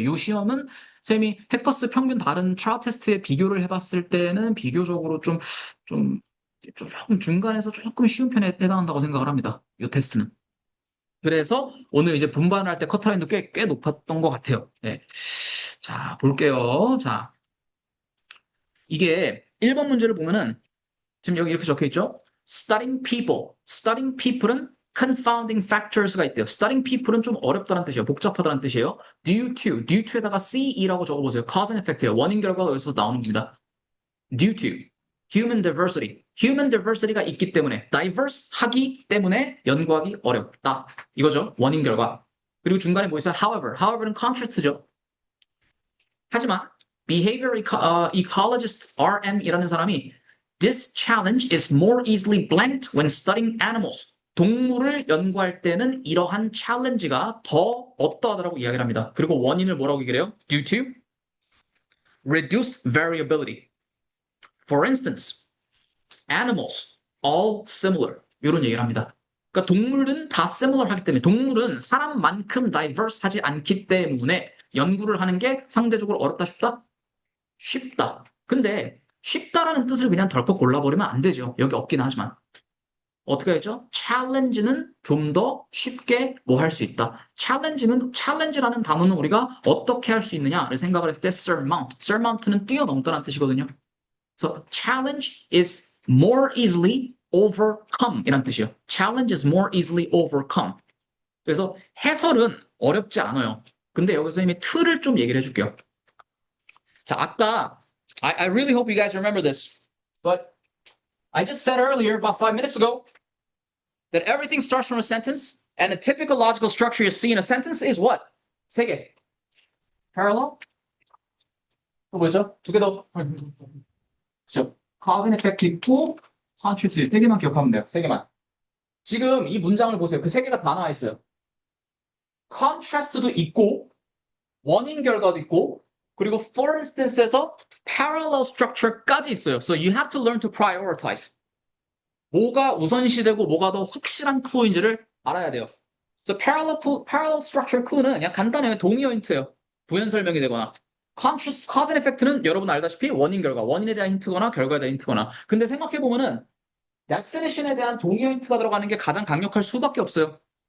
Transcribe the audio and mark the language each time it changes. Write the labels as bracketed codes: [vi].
[ko] 이 시험은 쌤이 해커스 평균 다른 트라우 테스트에 비교를 해봤을 때는 비교적으로 좀, 조금 중간에서 조금 쉬운 편에 해당한다고 생각을 합니다. 이 테스트는. 그래서 오늘 이제 분반할 때 커트라인도 꽤 높았던 것 같아요. 네. 자, 볼게요. 자, 이게 1번 문제를 보면은 지금 여기 이렇게 적혀 있죠? [en] Studying people. [ko] Studying people은 confounding factors가 있대요. Studying people은 좀 어렵다는 뜻이에요. 복잡하다는 뜻이에요. due to에다가 ce라고 적어보세요. cause and effect예요. 원인 결과가 여기서 나오는 겁니다. [en] due to human diversity. [ko] human diversity가 있기 때문에 diverse 하기 때문에 연구하기 어렵다. 이거죠. 원인 결과. 그리고 중간에 뭐 있어요? however는 contrast죠. 하지만 [en] behavior ecologist [ko] RM이라는 사람이 [en] this challenge is more easily blanked when studying animals. [ko] 동물을 연구할 때는 이러한 챌린지가 더 어떠하다라고 이야기를 합니다. 그리고 원인을 뭐라고 얘기를 해요? [en] due to reduced variability. For instance, animals all similar. [ko] 이런 얘기를 합니다. 그러니까 동물은 다 similar 하기 때문에 동물은 사람만큼 diverse 하지 않기 때문에 연구를 하는 게 상대적으로 어렵다 쉽다? 쉽다. 근데 쉽다라는 뜻을 그냥 덜컥 골라버리면 안 되죠. 여기 없긴 하지만. 어떻게 했죠? challenge는 좀 더 쉽게 뭐 할 수 있다. challenge라는 단어는 우리가 어떻게 할 수 있느냐를 생각을 했을 때 surmount는 뛰어넘다는 뜻이거든요. 그래서 [en] challenge is more easily overcome [ko] 이란 뜻이에요. [en] challenge is more easily overcome. [ko] 그래서 해설은 어렵지 않아요. 근데 여기서 이미 틀을 좀 얘기를 해줄게요. 자, 아까 [en] I really hope you guys remember this, but I just said earlier, about 5 minutes ago, that everything starts from a sentence, and a typical logical structure you see in a sentence is what? [ko] 세 개. Parallel? 또 뭐죠? 두 개 더. 그죠? Cause and effect 있고, contrast 세 개만 기억하면 돼요. 세 개만. 지금 이 문장을 보세요. 그 세 개가 다 나와 있어요. contrast도 있고, 원인 결과도 있고, 그리고 for instance에서 parallel structure까지 있어요. [en] So you have to learn to prioritize. [ko] 뭐가 우선시되고 뭐가 더 확실한 클로인지를 알아야 돼요. 그래서 parallel structure clue는 그냥 간단해요. 동의 힌트예요. 부연 설명이 되거나. cause and effect는 여러분 알다시피 원인 결과, 원인에 대한 힌트거나 결과에 대한 힌트거나. 근데 생각해보면은 definition에 대한 동의 힌트가 들어가는 게 가장 강력할 수밖에 없어요.